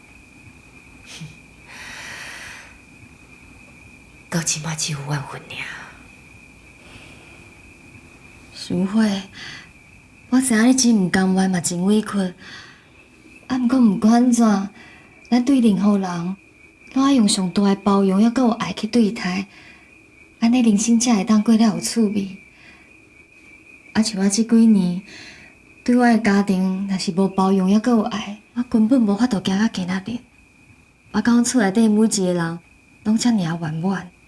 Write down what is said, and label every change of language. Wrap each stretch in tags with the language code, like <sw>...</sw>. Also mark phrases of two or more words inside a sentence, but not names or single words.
<nan>到即马只有1分尔。淑慧，我知影你真毋甘愿，嘛真委屈。啊，毋过毋管安怎，咱对任何人，拢爱用上大的包容，抑阁有爱去对待，安尼人生才会当过了有趣味。啊，像我这几年，对我的家庭若是无包容，抑阁有爱，我根本无法度行到今仔日。我感觉厝内底每一个人，拢遮尔圆满。</nan>